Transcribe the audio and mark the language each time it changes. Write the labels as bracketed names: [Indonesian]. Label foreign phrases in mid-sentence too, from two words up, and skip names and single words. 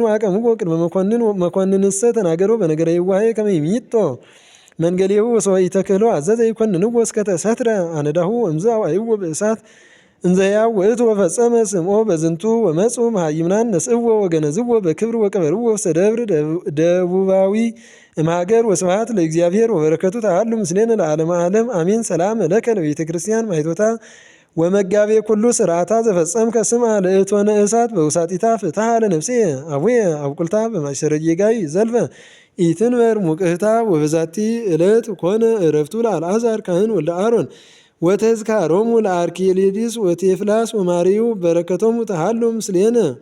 [Geez] ወአቀምዎ ቅድመ መኮንንሰ ተናገሮ በነገረ ይዋሄ ከመ ይሚጦ መንገሌሁ ወሰወ ኢተክህሎ አዘዘ ይኰንንዎ እስከ ተሰትረ አነዳሁ እምዝ አውዓይዎ በእሳት እንዘ ሕያው ውእቱ ወፈጸመ ስምዖ በዝንቱ ወመጹ መሃይምናን ነስእዎ ወገነዝዎ በክብር ወቀበርዎ ውስተ ደብር ደቡባዊ እምሀገር ወስብሐት ለእግዚአብሔር ወበረከቱ ተሃሉ ምስሌነ ለዓለመ ዓለም አሜን። ሰላም ለከ ለቤተ ክርስቲያን ማኅቶታ ወመጋቤ ኩሉ ስርዓታ ዘፈጸምከ ስምዐ ለእቶነ እሳት በውሳጢታ ፍትሐ ለነፍሴ አቡየ አብቁልታ በማእሰረ ጌጋይ ዘልፈ ኢትንበር ሙቅህታ ወበዛቲ ዕለት ኮነ ዕረፍቱ ለአልዓዛር ካህን ወልደ አሮን ወተዝካሮሙ ለአርኪሊዲስ ወቴፍላስ ወማሪው በረከቶሙ ተሃሉ ምስሌነ